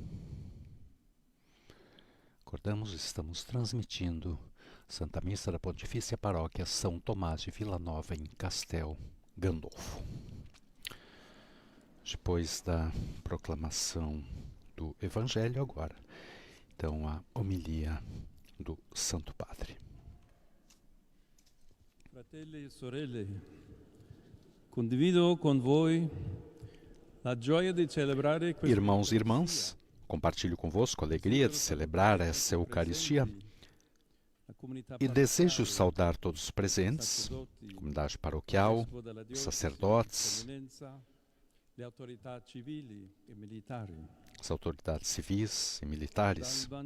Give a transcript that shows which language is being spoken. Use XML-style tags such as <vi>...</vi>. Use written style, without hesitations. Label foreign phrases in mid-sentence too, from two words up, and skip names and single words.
<pt>Acordamos, estamos transmitindo Santa Missa da Pontifícia Paróquia São Tomás de Vila Nova, em Castel Gandolfo. Depois da proclamação do Evangelho, agora, então, a homilia do Santo Padre.</pt> <it>Fratelli e sorelle, condivido con voi la gioia di celebrare questa</it> <pt>Irmãos e irmãs, compartilho convosco a alegria de celebrar essa Eucaristia e desejo saudar todos os presentes, comunidade paroquial, sacerdotes, as autoridades civis e militares.</pt>